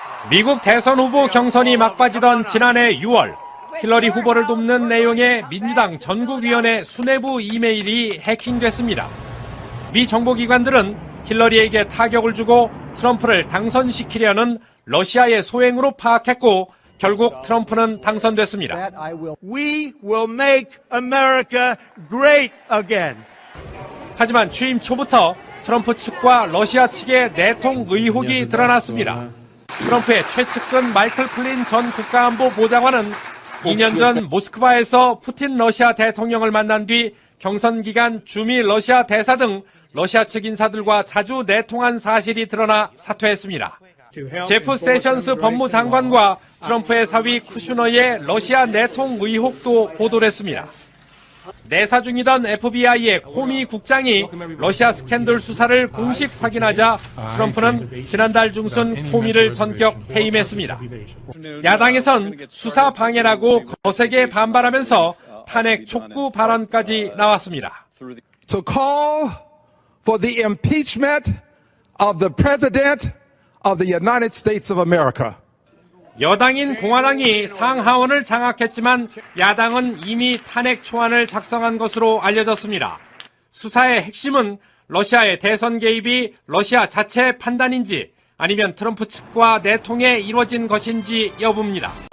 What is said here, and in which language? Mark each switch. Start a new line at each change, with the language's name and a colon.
Korean: 미국 대선 후보 경선이 막바지던 지난해 6월 힐러리 후보를 돕는 내용의 민주당 전국위원회 수뇌부 이메일이 해킹됐습니다. 미 정보기관들은 힐러리에게 타격을 주고 트럼프를 당선시키려는 러시아의 소행으로 파악했고 결국 트럼프는 당선됐습니다.
English: We will make America great again.
Korean: 하지만 취임 초부터 트럼프 측과 러시아 측의 내통 의혹이 드러났습니다. 트럼프의 최측근 마이클 플린 전 국가안보 보좌관은 2년 전 모스크바에서 푸틴 러시아 대통령을 만난 뒤 경선 기간 주미 러시아 대사 등 러시아 측 인사들과 자주 내통한 사실이 드러나 사퇴했습니다. 제프 세션스 법무장관과 트럼프의 사위 쿠슈너의 러시아 내통 의혹도 보도를 했습니다. 내사 중이던 FBI의 코미 국장이 러시아 스캔들 수사를 공식 확인하자 트럼프는 지난달 중순 코미를 전격 해임했습니다. 야당에선 수사 방해라고 거세게 반발하면서 탄핵 촉구 발언까지 나왔습니다.
English: To call for the impeachment of the President of the United States of America.
Korean: 여당인 공화당이 상하원을 장악했지만 야당은 이미 탄핵 초안을 작성한 것으로 알려졌습니다. 수사의 핵심은 러시아의 대선 개입이 러시아 자체의 판단인지 아니면 트럼프 측과 내통에 이루어진 것인지 여부입니다.